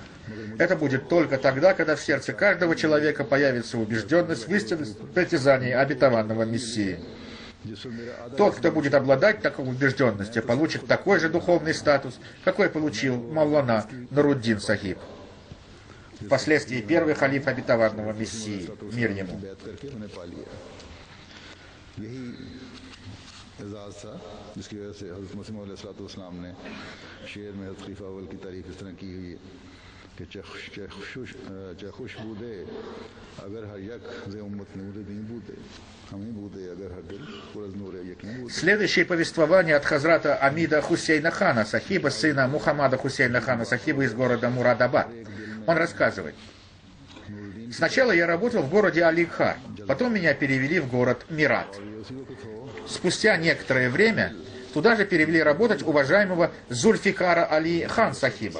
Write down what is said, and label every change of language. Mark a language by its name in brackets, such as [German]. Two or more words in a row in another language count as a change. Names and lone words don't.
[Russian] Это будет только тогда, когда в сердце каждого человека появится убежденность в истинности притязаний обетованного Мессии. Тот, кто будет обладать такой убежденностью, получит такой же духовный статус, какой получил Мавлана Нуруддин Сахиб, впоследствии первый халиф обетованного Мессии, мир ему». [Urdu] جس کی وجہ سے حضرت مسیح موعود علیہ السلام نے شعر میں حضرت خلیفہ اول کی تعریف اس طرح کی ہوئی ہے کہ [Persian] چه خوشبودے اگر هر یک ز امت نور دی بودے همین بودے اگر هر دل پرز نور یقین بودے. [Russian] Следующее повествование от Хазрата Амида Хусейна Хана Сахиба, сына Мухаммада Хусейна Хана Сахиба из города Мурадабад. Он рассказывает: сначала я работал в городе Аликхар, потом меня перевели в город Мират. Спустя некоторое время туда же перевели работать уважаемого Зульфикара Али Хан Сахиба.